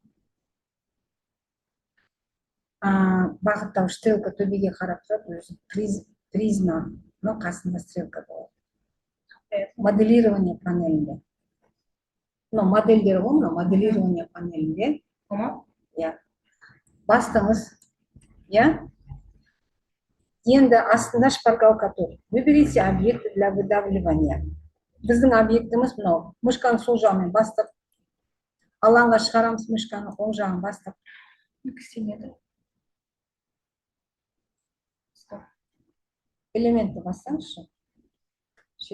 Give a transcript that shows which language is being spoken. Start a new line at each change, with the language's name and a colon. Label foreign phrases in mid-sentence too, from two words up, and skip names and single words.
Kazakh: Бағыттау стрелка төбеге қарап тұрады, призма, но қасында стрелка болады. Моделирование панелінде. Модельдер ғой, моделирование панелінде. Бастыңыз. Енді астында шпаргалка тұр.
Russian: Выберите объекты для выдавливания.
Kazakh: Біздің объектіміз мынау. Мышканы сол жағымен бастық. Алаңға шығарамыз мышканы, оң жағын бастық. Нүктеледі. Элементті бассаңызшы.